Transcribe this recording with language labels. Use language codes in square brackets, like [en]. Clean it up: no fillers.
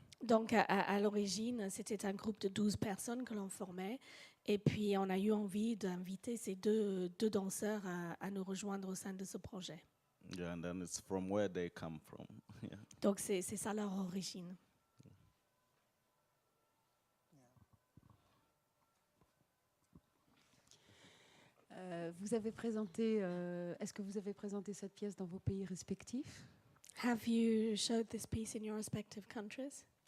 [fr] Donc à l'origine, c'était un groupe de 12 personnes que l'on formait, et puis on a eu envie d'inviter ces deux danseurs à nous rejoindre au sein de ce projet. [en] Yeah, and then it's from where they come from. Yeah. [fr] Donc c'est ça leur origine. Vous avez présenté, est-ce que vous avez présenté cette pièce dans vos pays respectifs? [en] Have you showed this piece in your respective countries?